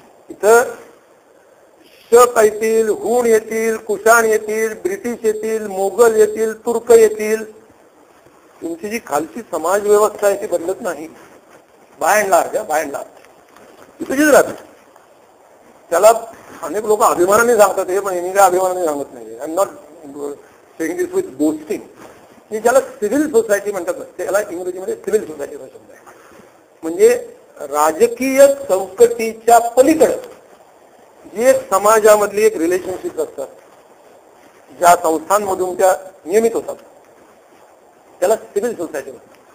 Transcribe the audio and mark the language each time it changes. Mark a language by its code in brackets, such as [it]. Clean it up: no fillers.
[mr] इथं शक येतील, हूण येतील, कुशाण येतील, ब्रिटिश येतील, मोगल येतील, तुर्क येतील, तुमची जी खालची समाज व्यवस्था आहे ती बदलत नाही. बाय अँड लार्ज ती तुझीच राहते. त्याला अनेक लोक अभिमानाने सांगतात हे, पण मी काय अभिमानाने सांगत नाही. [en] I am not saying this with boasting. [mr] की ज्याला सिव्हिल सोसायटी म्हणतात त्याला इंग्रजीमध्ये सिव्हिल सोसायटीचा शब्द आहे. म्हणजे राजकीय चौकटीच्या पलीकडे जी एक समाजामधली एक रिलेशनशिप असतात, ज्या संस्थांमधून त्या नियमित होतात, त्याला सिव्हिल सोसायटी म्हणतात.